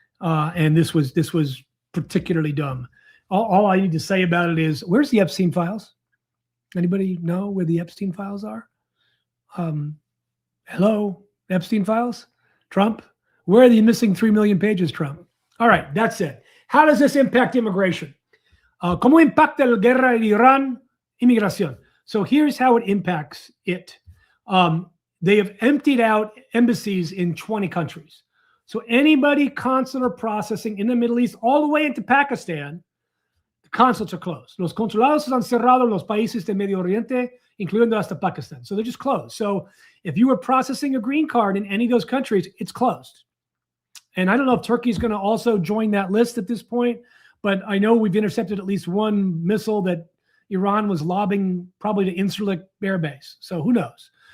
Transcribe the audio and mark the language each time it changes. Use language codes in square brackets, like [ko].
[en] And this was particularly dumb. All I need to say about it is, where's the Epstein files? Anybody know where the Epstein files are? Hello, Epstein files? Trump? Where are the missing 3 million pages, Trump? All right, that's it. How does this impact immigration? [es] ¿Cómo impacta la guerra de Irán inmigración? [en] So here's how it impacts it. They have emptied out embassies in 20 countries. So anybody consular processing in the Middle East, all the way into Pakistan, the consulates are closed. [es] Los consulados están cerrados en los países de Medio Oriente, including hasta Pakistan. [en] So they're just closed. So if you were processing a green card in any of those countries, it's closed. And I don't know if Turkey is going to also join that list at this point, but I know we've intercepted at least one missile that Iran was lobbing probably to Incirlik Air Base. So who knows?